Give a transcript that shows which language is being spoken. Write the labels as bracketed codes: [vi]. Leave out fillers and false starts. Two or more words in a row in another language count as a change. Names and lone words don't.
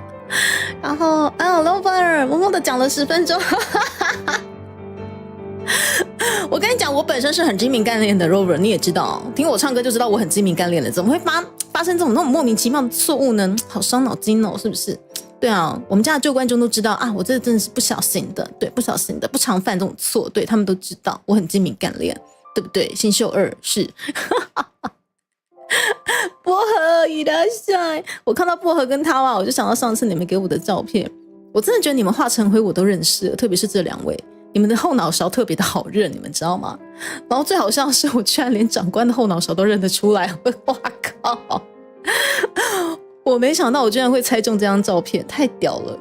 [zh] 然后Lover 默默的讲了10分钟，我跟你讲，我本身是很精明干练的 Rover， 你也知道，听我唱歌就知道我很精明干练的，怎么会发生这种那种莫名其妙的错误呢？好伤脑筋哦，是不是？对啊，我们家的旧观众都知道啊，我这真的是不小心的，对，不小心的，不常犯这种错，对，他们都知道我很精明干练，对不对？新秀2是薄荷いらっしゃい，我看到薄荷跟他我就想到上次你们给我的照片，我真的觉得你们化成灰我都认识了，特别是这2位。你们的后脑勺特别的好认，你们知道吗？然后最好笑的是，我居然连长官的后脑勺都认得出来，哇靠！我没想到我居然会猜中这张照片，太屌了。